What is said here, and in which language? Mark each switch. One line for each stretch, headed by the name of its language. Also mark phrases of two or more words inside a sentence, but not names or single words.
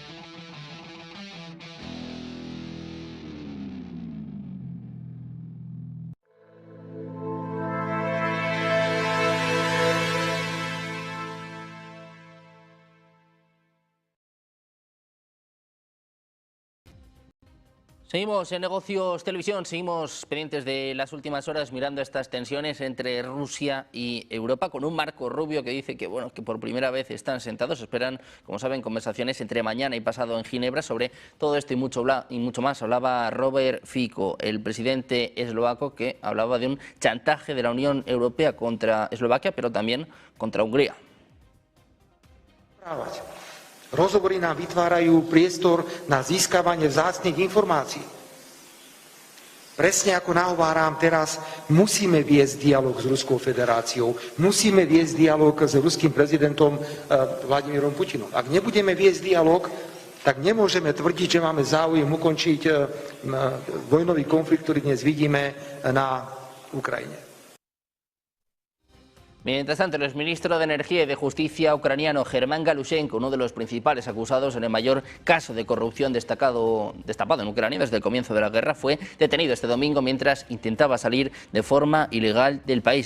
Spanish: Seguimos en Negocios Televisión, seguimos pendientes de las últimas horas mirando estas tensiones entre Rusia y Europa, con un Marco Rubio que dice que, bueno, que por primera vez están sentados. Esperan, como saben, conversaciones entre mañana y pasado en Ginebra sobre todo esto y mucho más. Hablaba Robert Fico, el presidente eslovaco, que hablaba de un chantaje de la Unión Europea contra Eslovaquia, pero también contra Hungría.
Slovak: Rozhovory nám vytvárajú priestor na získavanie vzácnych informácií. Presne ako nahováram teraz, musíme viesť dialog s Ruskou federáciou, musíme viesť dialog s ruským prezidentom Vladimírom Putinom. Ak nebudeme viesť dialog, tak nemôžeme tvrdiť, že máme záujem ukončiť vojnový konflikt, ktorý dnes vidíme na Ukrajine.
Spanish: Mientras tanto, el exministro de Energía y de Justicia ucraniano Germán Galushenko, uno de los principales acusados en el mayor caso de corrupción destapado en Ucrania desde el comienzo de la guerra, fue detenido este domingo mientras intentaba salir de forma ilegal del país.